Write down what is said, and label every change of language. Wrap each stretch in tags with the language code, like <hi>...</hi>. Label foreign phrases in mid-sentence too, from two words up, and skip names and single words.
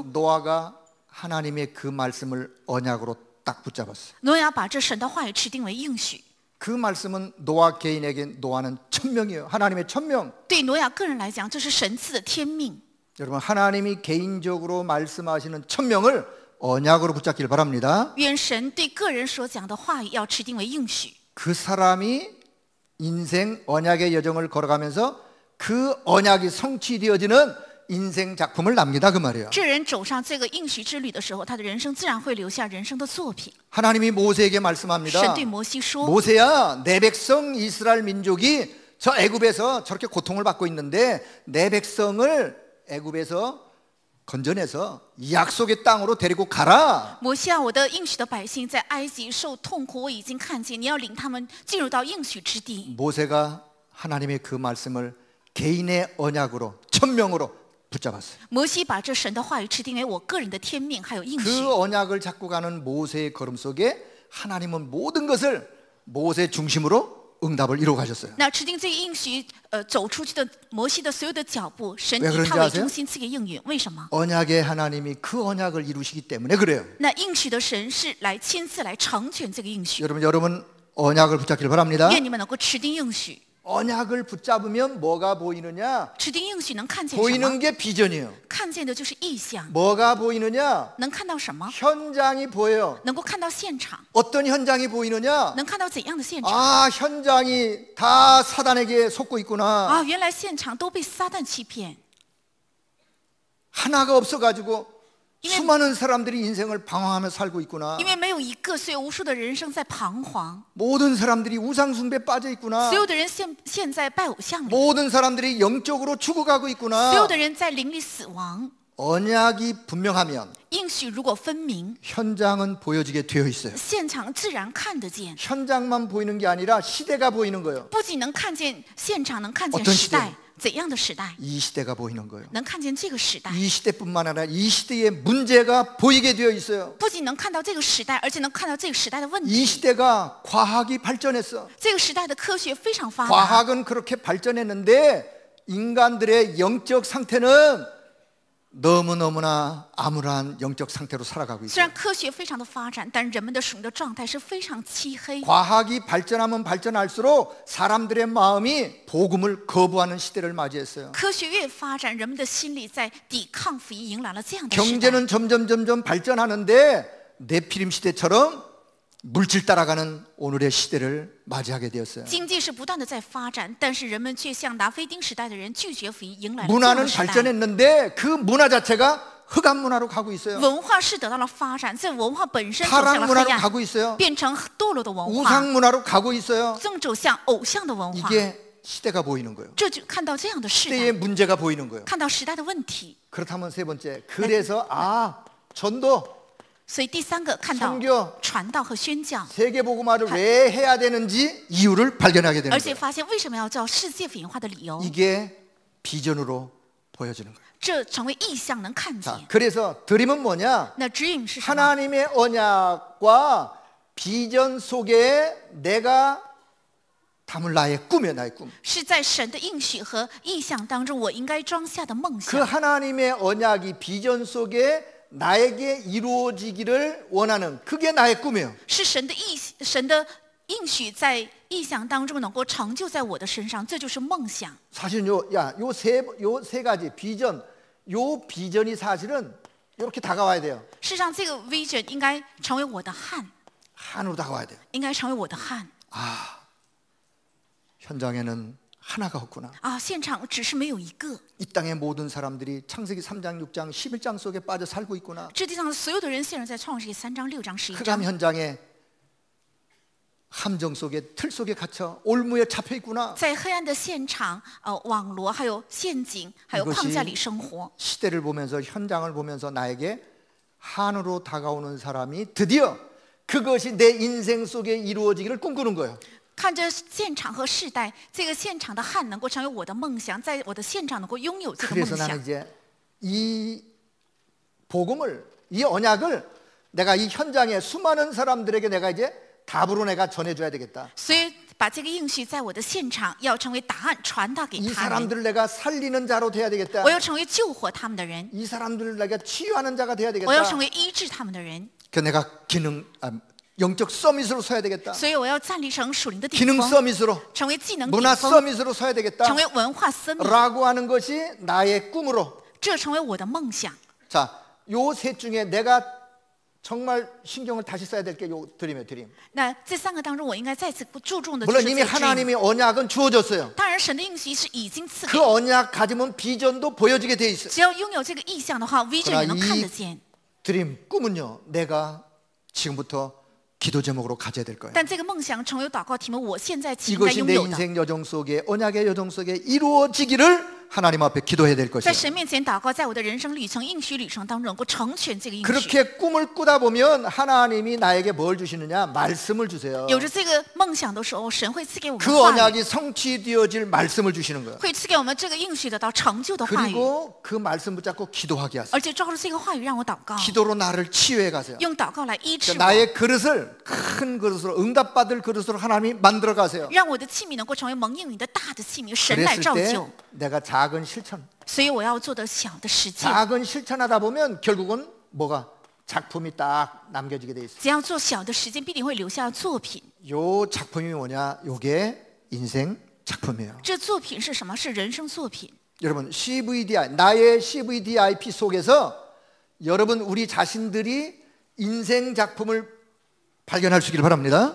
<ko>노아가 하나님의 그 말씀을 언약으로 딱 붙잡았어요.</ko> <zh>挪亚把这神的话语持定为应许，</zh> <ko>그 말씀은 노아 개인에게 노아는 천명이에요. 하나님의 천명.</ko> <zh>对挪亚个人来讲，这是神赐的天命。</zh> <ko>여러분 하나님이 개인적으로 말씀하시는 천명을 언약으로 붙잡길 바랍니다.</ko> <zh>愿神对个人所讲的话语要持定为应许。</zh> <ko>그 사람이 인생 언약의 여정을 걸어가면서 그 언약이 성취되어지는 인생 작품을 남기다 그 말이에요.</ko> <zh>这人走上这个应许之旅的时候，他的人生自然会留下人生的作品。</zh> <ko>하나님이 모세에게 말씀합니다.</ko> <zh>神对摩西说：</zh> <ko>모세야, 내 백성 이스라엘 민족이 저 애굽에서 저렇게 고통을 받고 있는데 내 백성을 애굽에서 건져내서 약속의 땅으로 데리고 가라.</ko> <zh>摩西啊，我的应许的百姓在埃及受痛苦，我已经看见，你要领他们进入到应许之地。</zh> <ko>모세가 하나님의 그 말씀을 개인의 언약으로 천명으로 붙잡았어요.</ko> <zh>摩西把这神的话语持定为我个人的天命，还有应许。</zh> <ko>그 언약을 잡고 가는 모세의 걸음 속에 하나님은 모든 것을 모세 중심으로 응답을 이루어 가셨어요.</ko> <zh>那持定这个应许，走出去的摩西的所有的脚步，神</zh> <ko>왜</ko> <zh>以</zh> <ko>그런지</ko> <zh>他为</zh> <ko>아세요?</ko> <zh>中心赐给应允。为什么？</zh> <ko>언약의 하나님이 그 언약을 이루시기 때문에 그래요.</ko> <zh>那应许的神是来亲自来成全这个应许。</zh> <ko>여러분 언약을 붙잡기를 바랍니다.</ko> <zh>愿你们能够持定应许。</zh> <ko>언약을 붙잡으면 뭐가 보이느냐?</ko> <zh>指定应许能看见什么？</zh> <ko>보이는 게 비전이에요.</ko> <zh>看见的就是意象。</zh> <ko>뭐가 보이느냐?</ko> <zh>能看到什么？</zh> <ko>현장이 보여요.</ko> <zh>能够看到现场。</zh> <ko>어떤 현장이 보이느냐?</ko> <zh>能看到怎样的现场？</zh> <ko>아, 현장이 다 사단에게 속고 있구나.</ko> <zh>啊，原来现场都被撒旦欺骗，</zh> <ko>하나가 없어가지고 이면- 수많은 사람들이 인생을 방황하며 살고 있구나.</ko> <zh>因为没有一个，所以无数的人生在彷徨。</zh> <ko>모든 사람들이 우상숭배에 빠져 있구나.</ko> <zh>所有的人现在拜偶像里，</zh> <ko>모든 사람들이 영적으로 죽어가고</ko> <zh>所有</zh> <ko>있구나.</ko> <zh>的人在灵里死亡。</zh> <ko>언약이 분명하면</ko> <zh>应许如果分明，</zh> <ko>현장은 보여지게 되어 있어요.</ko> <zh>现场自然看得见。</zh> <ko>현장만 보이는 게 아니라 시대가 보이는 거예요.</ko> <zh>不仅能看见现场，能看见</zh> <ko>어떤</ko> <zh>时代</zh> <ko>시대</ko> <zh>怎样的时代，</zh> <ko>이 시대가 보이는 거예요.</ko> <zh>能看见这个时代。</zh> <ko>이 시대뿐만 아니라 이 시대의 문제가 보이게 되어 있어요.</ko> <zh>不仅能看到这个时代，而且能看到这个时代的问</zh> <ko>이</ko> <zh>题。</zh> <ko>시대가 과학이 발전했어.</ko> <zh>这个时代的科学非常发达，</zh> <ko>과학은 그렇게 발전했는데 인간들의 영적 상태는 너무너무나 암울한 영적 상태로 살아가고</ko> <zh>虽</zh> <ko>있어요.</ko> <zh>然科学非常的发展，但人们的属灵的状态是非常漆黑。</zh> <ko>과학이 발전하면 발전할수록 사람들의 마음이 복음을 거부하는 시대를 맞이했어요.</ko> <zh>科学越发展，人们的心里在抵抗福音，迎来了这样的时代。</zh> <ko>경제는 점점 발전하는데 네피림 시대처럼 물질 따라가는 오늘의 시대를 맞이하게 되었어요.</ko> <zh>经济是不断的在发展，但是人们却像拿非丁时代的人拒绝福音，迎来了这样</zh> <ko>문화는</ko> <zh>的时代。</zh> <ko>발전했는데 그 문화 자체가 흑암 문화로 가고 있어요.</ko> <zh>文化是得到了发展，这文化本身走向</zh> <ko>타락</ko> <zh>了黑</zh> <ko>문화로</ko> <zh>暗，</zh> <ko>가고 있어요.</ko> <zh>变成堕落的文化，</zh> <ko>우상 문화로 가고 있어요.</ko> <zh>正走向偶像的文化。</zh> <ko>이게 시대가 보이는 거예요.</ko> <zh>这就看到这样的时</zh> <ko>시대의</ko> <zh>代，</zh> <ko>문제가 보이는 거예요.</ko> <zh>看到时代的问题。</zh> <ko>그렇다면 세 번째, 그래서 전도,</ko> <zh>所以第三个看到</zh> <ko>선교</ko> <zh>传道和宣教，</zh> <ko>세계 복음화를 왜 해야 되는지 이유를 발견하게 되는</ko> <zh>而且</zh> <ko>거예요.</ko> <zh>发现为什么要叫世界福音化的理由，</zh> <ko>이게 비전으로 보여지는 거예요.</ko> <zh>这成为意象能看</zh> <ko>자,</ko> <zh>见。</zh> <ko>그래서 드림은 뭐냐?</ko> <zh>那指引是什么？</zh> <ko>하나님의 언약과 비전 속에 내가 담을 나의 꿈이에요. 나의 꿈.</ko> <zh>是在神的应许和意象当中，我应该装下的梦</zh> <ko>그</ko> <zh>想。</zh> <ko>하나님의 언약이 비전 속에 나에게 이루어지기를 원하는 그게 나의 꿈이에요.</ko> <zh>是神的应许在意象当中能够成就在我的身上，这就是梦想。</zh> <ko>사실은 요 세 가지 비전, 요 비전이 사실은 이렇게 다가와야 돼요.</ko> <zh>事实上，这个 vision 应该成为我的汗，</zh> <ko>한으로 다가와야 돼요.</ko> <zh>应该成为我的汗</zh> <ko>현장에는 하나가 없구나.</ko> <zh>啊！现场只是没有一个，</zh> <ko>이 땅의 모든 사람들이 창세기 3장, 6장, 11장 속에 빠져 살고 있구나.</ko> <zh>这地上所有的人陷入在创世纪3章、6章、11</zh> <ko>흑암</ko> <zh>章，</zh> <ko>현장에 함정 속에 틀 속에 갇혀 올무에 잡혀 있구나.</ko> <zh>在黑暗的现场，网罗还有陷阱，还有框架里生活。</zh> <ko>시대를 보면서 현장을 보면서 나에게 한으로 다가오는 사람이 드디어 그것이 내 인생 속에 이루어지기를 꿈꾸는 거예요.</ko> <zh>看着现场和世代，这个现场的汗能够成为我的梦想，在我的现场能够拥有这个梦</zh> <ko>그래서</ko> <zh>想</zh> <ko>나는 。 이제 이 복음을, 이 언약을 내가 이 현장에 수많은 사람들에게 내가 이제 답으로 내가 전해줘야 되겠다.</ko> <zh>所以把这个应许在我的现场，要成为答案传达给</zh> <ko>이</ko> <zh>他们。</zh> <ko>사람들을 내가 살리는 자로 돼야 되겠다.</ko> <zh>我要成为救活他们的人，</zh> <ko>이 사람들을 내가 치유하는 자가 돼야</ko> <zh>我要</zh> <ko>되겠다.</ko> <zh>成为医治他们的人。</zh> <ko>그 내가 영적 서밋으로 서야 되겠다.</ko> <zh>所以我要站立成属灵的顶</zh> <ko>기능</ko> <zh>峰，</zh> <ko>서밋으로,</ko> <zh>成为技能顶</zh> <ko>문화</ko> <zh>峰，</zh> <ko>서밋으로 서야 되겠다.</ko> <zh>成为文化生命，</zh> <ko>라고 하는 것이 나의 꿈으로.</ko> <zh>这成为我的梦想。</zh> <ko>자, 요 셋 중에 내가 정말 신경을 다시 써야 될 게 요 드림이에요. 드림.</ko> <zh>那这三个当中，我应该再次注重的就</zh> <ko>물론</ko> <zh>是</zh> <ko>이미</ko> <zh>这个 dream。</zh> <ko>하나님의 언약은 주어졌어요.</ko> <zh>当然，神的应许是已经赐</zh> <ko>그</ko> <zh>给，</zh> <ko>언약 가지면 비전도 보여지게 돼 있어요.</ko> <zh>只要拥有这个意象的话 ，vision 也能看得见。</zh> <ko>드림, 꿈은요, 내가 지금부터 기도 제목으로 가져야 될 거예요.</ko> <zh>但这个梦想成为祷告题目，我现在应该</zh> <ko>이것이</ko> <zh>拥</zh> <ko>내</ko> <zh>有的。</zh> <ko>인생 여정 속에, 언약의 여정 속에 이루어지기를 하나님 앞에 기도해야 될</ko> <zh>在</zh> <ko>것이에요.</ko> <zh>神面前祷告，在我的人生旅程、应许旅程当中，能够成全这个应许。</zh> <ko>그렇게 꿈을 꾸다 보면 하나님이 나에게 뭘 주시느냐? 말씀을 주세요.</ko> <zh>有着这个梦想的时候，神会赐给我们</zh> <ko>그</ko> <zh>话语，</zh> <ko>언약이 성취되어질 말씀을 주시는 거예요.</ko> <zh>会赐给我们这个应许得到成就的话语，</zh> <ko>그리고 그 말씀 붙잡고 기도하게 하세요.</ko> <zh>而且抓住这个话语让我祷告，</zh> <ko>기도로 나를 치유해 가세요.</ko> <zh>用祷告来医治</zh> <ko>그러니까</ko> <zh>我，</zh> <ko>나의 그릇을 큰 그릇으로, 응답받을 그릇으로 하나님이 만들어 가세요.</ko> <zh>让我的器皿能够成为蒙应允的大的器皿，神来</zh> <ko>그랬을</ko> <zh>造</zh> <ko>때</ko> <zh>就。</zh> <ko>내가 작은 실천,</ko> <zh>所以我要做的小的实践，</zh> <ko>작은 실천하다 보면 결국은 뭐가 작품이 딱 남겨지게 돼 있어요.</ko> <zh>只要做小的实践，必定会留下作品。</zh> <ko>요 작품이 뭐냐? 요게 인생 작품이에요.</ko> <zh>这作品是什么？是人生作品。</zh> <ko>여러분 CVDI, 나의 CVDIP 속에서 여러분 우리 자신들이 인생 작품을 발견할 수 있기를 바랍니다.</ko>